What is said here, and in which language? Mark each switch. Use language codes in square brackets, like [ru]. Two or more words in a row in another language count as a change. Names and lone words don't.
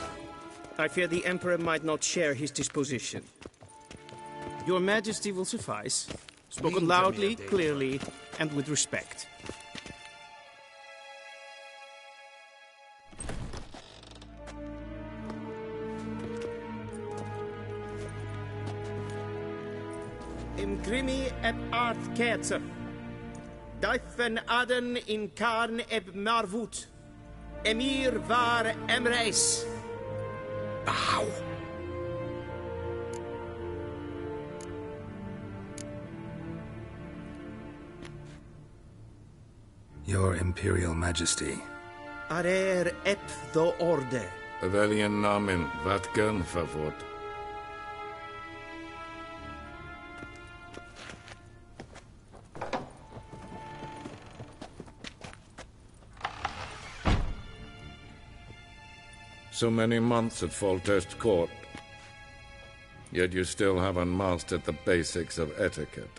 [en] I fear the Emperor might not share his disposition. Your Majesty will suffice. Spoken loudly, clearly, and with respect. Imgrimi eb art ketzer. Daifen aden in karn eb marvut. Emir var emreis. Bow. Your Imperial Majesty. Arer ep the orde. Veljen namen, vatgen favort. So many months at Foltest Court. Yet you still haven't mastered the basics of etiquette.